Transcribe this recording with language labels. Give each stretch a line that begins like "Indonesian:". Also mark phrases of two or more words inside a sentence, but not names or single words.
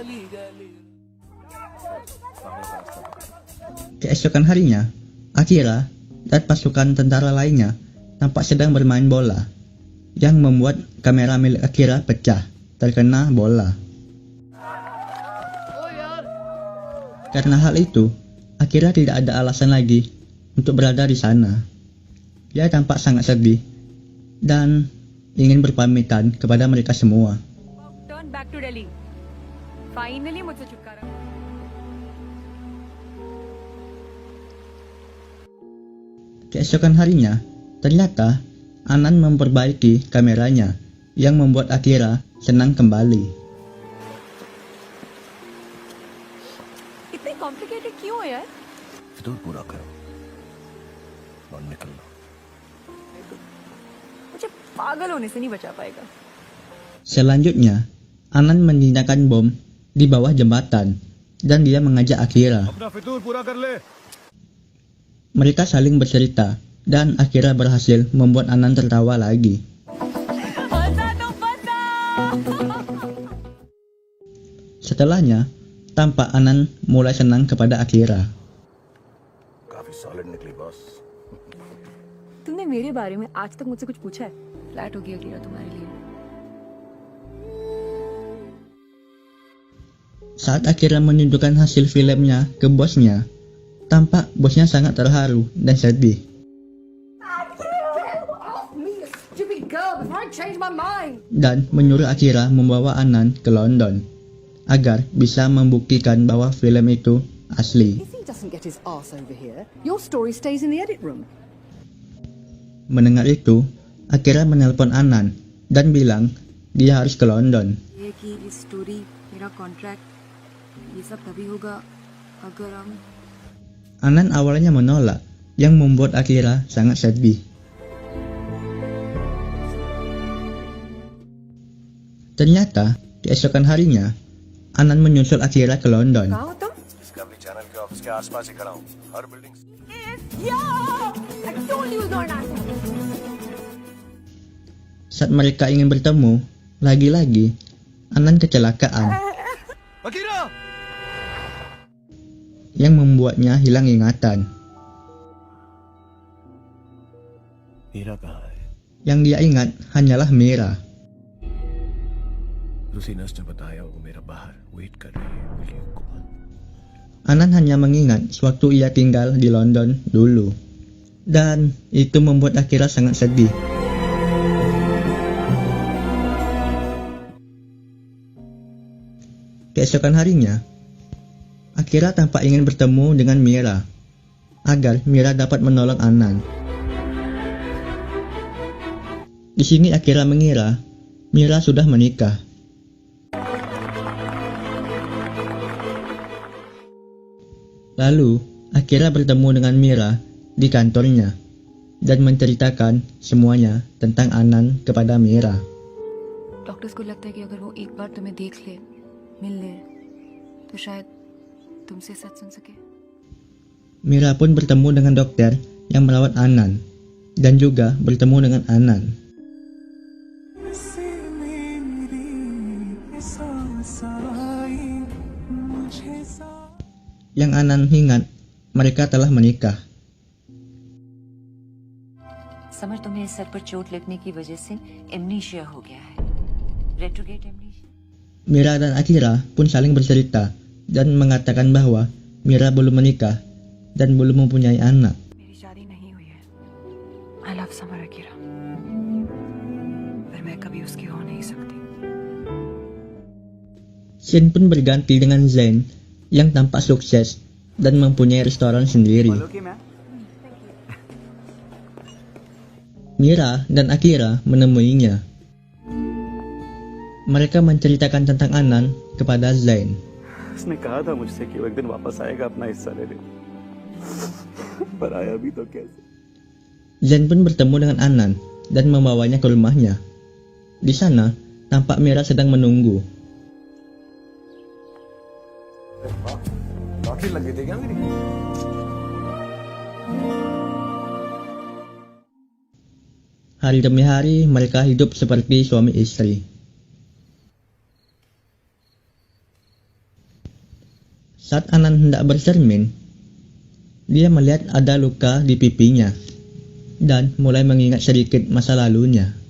Indonesian: Keesokan harinya, Akira dan pasukan tentara lainnya tampak sedang bermain bola, yang membuat kamera milik Akira pecah, terkena bola. Karena hal itu, Akira tidak ada alasan lagi untuk berada di sana. Dia tampak sangat sedih dan ingin berpamitan kepada mereka semua.
English: Turn back to Delhi. Finally
Hindi: मुझसे छुटकारा.
Indonesian: Keesokan harinya, ternyata Anan memperbaiki kameranya yang membuat Akira senang kembali.
Hindi: इतने complicated क्यों है यार? फितूर पूरा करो और निकल लो। मुझे पागल होने से नहीं बचा पाएगा.
Indonesian: Selanjutnya, Anan menjinakkan bom di bawah jembatan dan dia mengajak Akira.
Hindi: अपना फितूर पूरा कर ले।
Indonesian: Mereka saling bercerita dan Akira berhasil membuat Anan tertawa lagi. Setelahnya, tampak Anan mulai senang kepada Akira.
Hindi: काफी सॉलिड निकली बॉस। तुमने मेरे बारे में आज तक मुझसे कुछ पूछा है? फ्लैट हो गया कीरा तुम्हारे लिए.
Indonesian: Saat Akira menunjukkan hasil filmnya ke bosnya, tampak bosnya sangat terharu dan sedih. Dan menyuruh Akira membawa Anan ke London agar bisa membuktikan bahwa film itu asli.
English: If he doesn't get his arse over here, your story stays in the edit room.
Indonesian: Mendengar itu, Akira menelpon Anan dan bilang dia harus ke London.
Hindi: ये कि इस स्टोरी मेरा कॉन्ट्रैक्ट ये सब तभी होगा अगर हम.
Indonesian: Anan awalnya menolak, yang membuat Akira sangat sedih. Ternyata, keesokan harinya, Anan menyusul Akira ke London.
Hindi: कहाँ हो तुम? डिस्कवरी चैनल के ऑफिस के आसपास ही खड़ा हूँ। हर बिल्डिंग
English: I told you not to.
Indonesian: Saat mereka ingin bertemu, lagi-lagi, Anan kecelakaan अकीरा! yang membuatnya hilang ingatan.
Hindi: हीरा कहाँ है?
Indonesian: Yang dia ingat hanyalah Mira.
Hindi: लुसीनस ने बताया वो मेरा बाहर वेट कर रही है।
English: Will you go on?
Indonesian: Anan hanya mengingat sewaktu ia tinggal di London dulu. Dan itu membuat Akira sangat sedih. Keesokan harinya, Akira tampak ingin bertemu dengan Mira agar Mira dapat menolong Anan. Di sini Akira mengira Mira sudah menikah. Lalu, Akira bertemu dengan Mira di kantornya dan menceritakan semuanya tentang Anan kepada Mira.
Hindi: डॉक्टर्स को लगता है कि अगर वो एक बार तुम्हें देख ले, मिल ले, तो शायद तुमसे सच सुन सके.
Indonesian: Mira pun bertemu dengan dokter yang merawat Anan dan juga bertemu dengan Anan. Yang Anan ingat, mereka telah menikah.
Hindi: समर तुम्हें सर पर चोट लगने की वजह से एमनीशिया हो गया है.
English: retrograde amnesia.
Indonesian: Mira dan Akira pun saling bercerita dan mengatakan bahwa Mira belum menikah dan belum mempunyai anak.
Hindi: मेरी शादी नहीं हुई है.
English: I love समर अकीरा.
Hindi: पर मैं कभी उसकी हो नहीं सकती.
Indonesian: Shin pun berganti dengan Zen yang tampak sukses dan mempunyai restoran sendiri. Mira dan Akira menemuinya. mereka menceritakan tentang Anan kepada Zain.
Hindi: उसने कहा था मुझसे कि वो एक दिन वापस आएगा अपना हिस्सा लेने, पर आया भी तो कैसे?
Indonesian: Zain pun bertemu dengan Anan dan membawanya ke rumahnya. Di sana, tampak Mira sedang menunggu.
Hindi: लॉटरी लग गई थी क्या मेरी?
Indonesian: Hari demi hari, mereka hidup seperti suami istri. Saat Anan hendak bercermin, dia melihat ada luka di pipinya dan mulai mengingat sedikit masa lalunya.